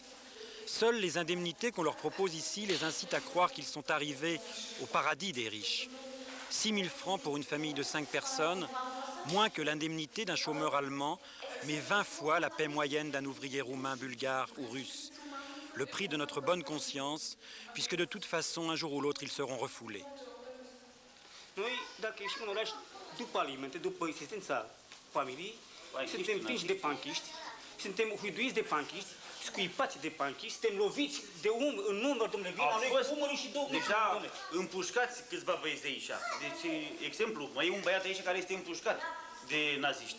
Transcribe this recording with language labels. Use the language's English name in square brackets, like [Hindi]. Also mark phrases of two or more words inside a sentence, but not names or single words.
[French] Seules les indemnités qu'on leur propose ici les incitent à croire qu'ils sont arrivés au paradis des riches. 6 000 francs pour une famille de 5 personnes, moins que l'indemnité d'un chômeur allemand, mais 20 fois la paie moyenne d'un ouvrier roumain, bulgare ou russe. Le prix de notre bonne conscience, puisque de toute façon, un jour ou l'autre, ils seront refoulés. [Romanian] Noi, dacă ieșim în oraș, după alimente, după existența familiei, suntem prinși de panchiști, suntem huiduiți de panchiști, scuipați de panchiști, suntem loviți de în număr, domnule, vin la noi umării și 2 deja împușcați câțiva băieți de aici. Deci, exemplu, mai e un băiat aici care este împușcat de naziști.